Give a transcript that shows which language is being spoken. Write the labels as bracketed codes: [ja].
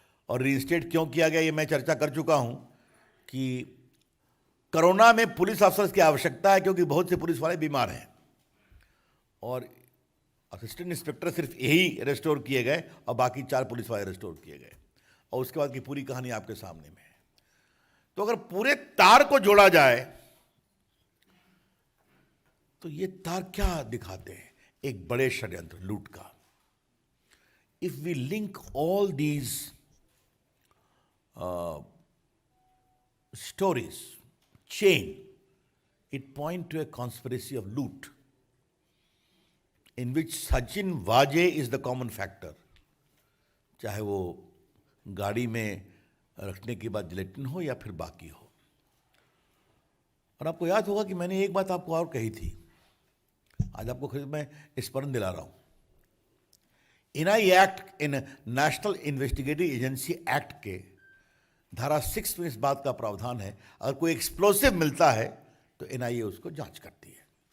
[hi] और रीइंस्टेट क्यों किया गया ये मैं चर्चा कर चुका हूं कि कोरोना में पुलिस अफसर्स की आवश्यकता है, क्योंकि बहुत से पुलिस वाले बीमार हैं और असिस्टेंट इंस्पेक्टर सिर्फ यही रेस्टोर किए गए और बाकी 4 पुलिस वाले रेस्टोर किए गए। और उसके बाद की पूरी कहानी आपके सामने में है। तो अगर पूरे तार को जोड़ा जाए तो ये तार क्या दिखाते हैं? एक बड़े षड्यंत्र, लूट का। [en] If we link all these stories, chain, it point to a conspiracy of loot in which Sachin Vaje is the common factor. [hi] चाहे वो गाड़ी में रखने के बाद जिलेटिन हो या फिर बाकी हो। और आपको याद होगा कि मैंने एक बात आपको और कही थी, आज आपको खुद मैं स्मरण दिला रहा हूं। एनआईए एक्ट, इन नेशनल इन्वेस्टिगेटिव एजेंसी एक्ट के धारा 6 में इस बात का प्रावधान है, अगर कोई एक्सप्लोसिव मिलता है तो एनआईए उसको जांच करती है।